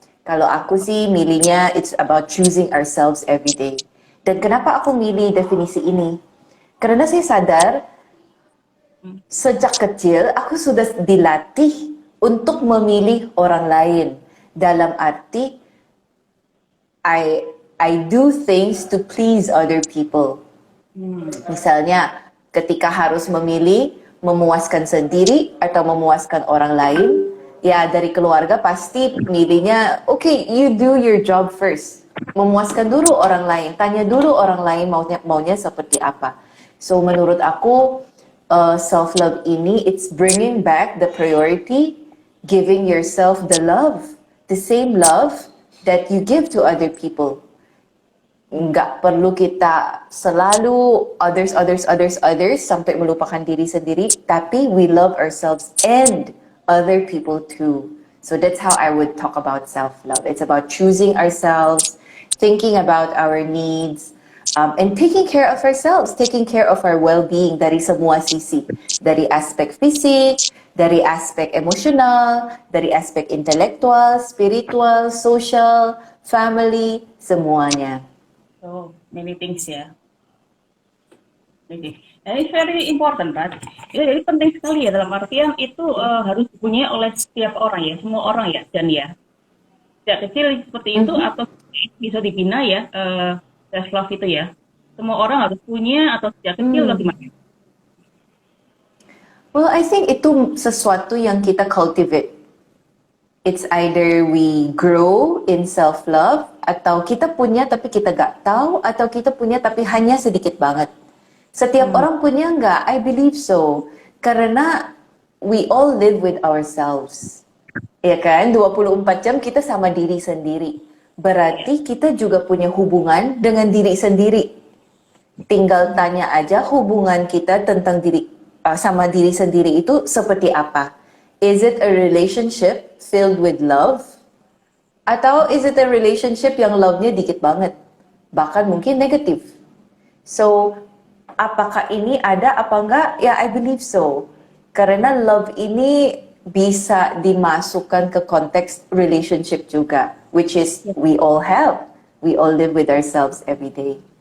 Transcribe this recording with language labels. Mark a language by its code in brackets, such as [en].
[id] Kalau aku sih milihnya, [en] it's about choosing ourselves every day. [id] Dan kenapa aku milih definisi ini? Karena saya sadar, sejak kecil aku sudah dilatih untuk memilih orang lain. Dalam arti, [en] I do things to please other people. [id] Misalnya, ketika harus memilih memuaskan sendiri atau memuaskan orang lain, ya dari keluarga pasti milihnya, [en] okay, you do your job first. [id] Memuaskan dulu orang lain, tanya dulu orang lain maunya seperti apa. [en] So [id] menurut aku, [en] self-love ini, it's bringing back the priority, giving yourself the love, the same love that you give to other people. [id] Nggak perlu kita selalu others sampai melupakan diri sendiri, tapi [en] we love ourselves and other people too. So that's how I would talk about self-love. It's about choosing ourselves, thinking about our needs, and taking care of ourselves, taking care of our well-being [id] dari semua sisi. Dari aspek fisik, dari aspek emosional, dari aspek intelektual, spiritual, social, family, semuanya. [en] So many things ya. Jadi, it's very important, right? [id] Jadi penting sekali ya dalam artian itu harus dipunyai oleh setiap orang ya, semua orang ya, dan ya. Sejak kecil seperti itu atau bisa dibina ya, self love itu ya. Semua orang harus punya atau sejak kecil atau gimana? [en] Well, I think [id] itu sesuatu yang kita cultivate. [en] It's either we grow in self-love, [id] atau kita punya tapi kita gak tahu, atau kita punya tapi hanya sedikit banget. Setiap orang punya nggak? [en] I believe so. [id] Karena we all live with ourselves. Ya kan? 24 jam kita sama diri sendiri. Berarti kita juga punya hubungan dengan diri sendiri. Tinggal tanya aja hubungan kita tentang diri sama diri sendiri itu seperti apa. [en] Is it a relationship filled with love? [id] Atau [en] is it a relationship [id] yang love-nya dikit banget? Bahkan mungkin negatif. So, apakah ini ada apa enggak? Ya, [en] I believe so. [id] Karena love ini bisa dimasukkan ke konteks relationship juga. [en] Which is, we all have. We all live with ourselves every day.